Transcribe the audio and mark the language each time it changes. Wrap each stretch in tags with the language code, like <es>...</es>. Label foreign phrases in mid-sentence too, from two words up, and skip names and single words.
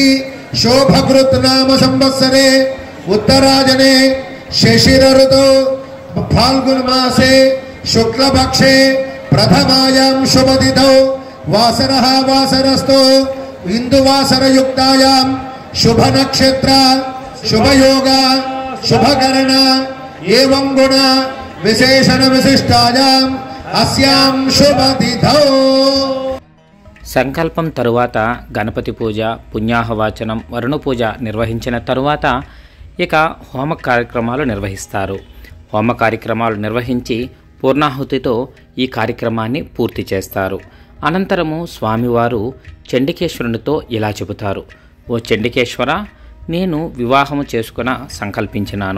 <sa>शोभकृत नाम संवत्सरे उत्तरायणे शिशिर ऋतु फाल्गुन मासे शुक्लपक्षे प्रथमायां शुभतिथौ वासरः वासरस्तु इंदुवासरयुक्तायां शुभ नक्षत्र शुभयोग शुभकरण एवं गुण विशेषण विशिष्टायां अस्यां शुभतिथौ।</sa> <te>సంకల్పం తరువాత గణపతి పూజ పుణ్యాహవాచనం వరుణ పూజ నిర్వహించిన తరువాత ఇక హోమ కార్యక్రమాలు నిర్వహిస్తారు. హోమ కార్యక్రమాలు నిర్వహించి పూర్ణాహుతితో ఈ కార్యక్రమాన్ని పూర్తి చేస్తారు. అనంతరము స్వామివారు చండికేశ్వరునితో ఇలా చెబుతారు, ఓ చండికేశ్వర, నేను వివాహము చేసుకున సంకల్పించినాను.</te>